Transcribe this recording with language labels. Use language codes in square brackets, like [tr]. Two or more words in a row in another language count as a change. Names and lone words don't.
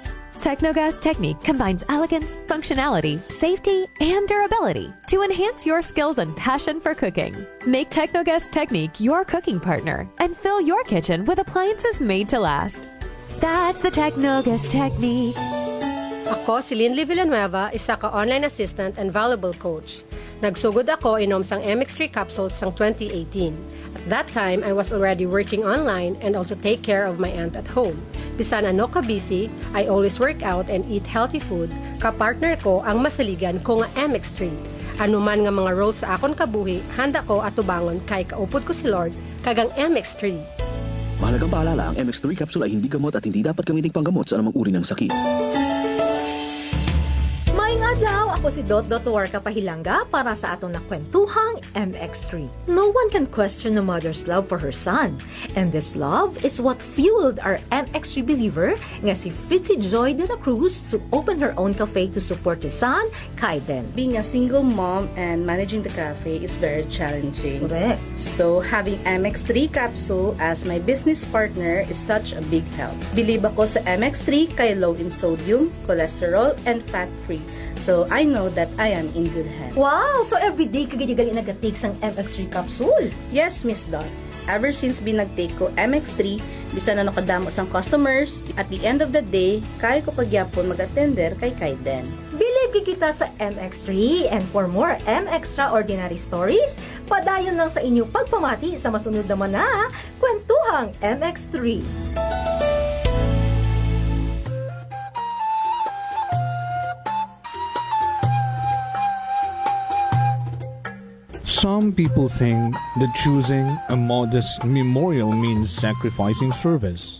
[en] Technogas Technique combines elegance, functionality, safety, and durability to enhance your skills and passion for cooking. Make Technogas Technique your cooking partner and fill your kitchen with appliances made to last. That's the Technogas Technique. [hil] Ako si Linley Villanueva, isa ka online assistant and valuable coach. Nagsugod ako inom sang MX3 capsules sang 2018. [en] At that time, I was already working online and also take care of my aunt at home. [hil] Bisan ano ka busy, [en] I always work out and eat healthy food. [hil] Kapartner ko ang masaligan ko nga MX3. Ano man nga mga roles sa akon kabuhi, handa ko at tubangon kay kaupod ko si Lord kagang MX3. [tl] Mahalagang paalala, ang MX3 capsule ay hindi gamot at hindi dapat gamiting panggamot sa anumang uri ng sakit. [hil] Maayong adlaw, ako si Dot Warka Pahilanga para sa atong nakwentuhang MX3. [en] No one can question a mother's love for her son. And this love is what fueled our MX3 believer [hil] nga si [en] Fitzy Joy de la Cruz to open her own cafe to support his son, Kaiden. Being a single mom and managing the cafe is very challenging. Correct. So having MX3 capsule as my business partner is such a big help. [hil] Believe ako sa MX3 kay [en] low in sodium, cholesterol, and fat-free. So I know that I am in good hands. [hil] Wow! So everyday ka gali nag-take sang MX3 capsule? Yes, Miss Dot. [en] Ever since [hil] binag-take ko MX3, bisan na nakadamo sang customers, [en] at the end of the day, [hil] kaya ko pagyapon mag-attender kay Kaiden. [en] Believe [hil] kita sa [en] MX3 and for more MXtraordinary stories, [hil] padayon lang sa inyong pagpamati sa masunod naman na Kwentuhang MX3. [en] Some people think that choosing a modest memorial means sacrificing service.